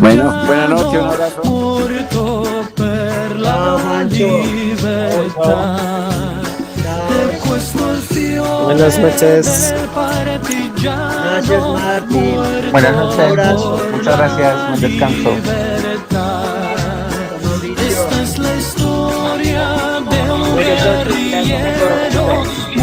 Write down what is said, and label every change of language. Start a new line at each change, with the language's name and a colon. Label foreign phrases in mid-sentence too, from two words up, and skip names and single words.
Spanish: Bueno, buenas noches, un abrazo.
Italian: Morto per la Ciao, Mancho. libertà. E questo è il fiore
Spanish: Buenas noches.
Italian: del partigiano.
Spanish: Gracias, Martín. Muerto Buenas noches. Abrazo. Muchas gracias. Buen descanso. Esta es la historia de un guerrillero